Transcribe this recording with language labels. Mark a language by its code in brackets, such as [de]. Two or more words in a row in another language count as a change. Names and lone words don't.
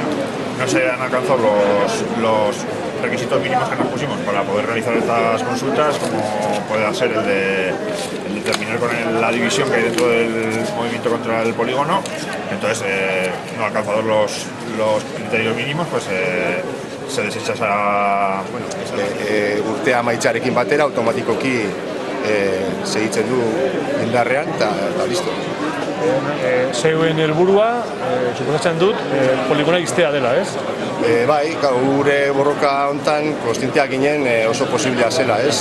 [es] No se han alcanzado los requisitos mínimos que nos pusimos para poder realizar estas consultas, como puede ser el de terminar con la división que hay dentro del movimiento contra el polígono. Entonces, no alcanzados los criterios mínimos, pues se desecha esa... Bueno, [eu] urtea amaitzarekin batera automatikoki segitzen du indarrean eta listo. Zeuen helburua, suposatzen dut, poligona ixtea dela, ez? Bai, gure borroka hontan kontzienteak ginen oso posiblea zela, ez?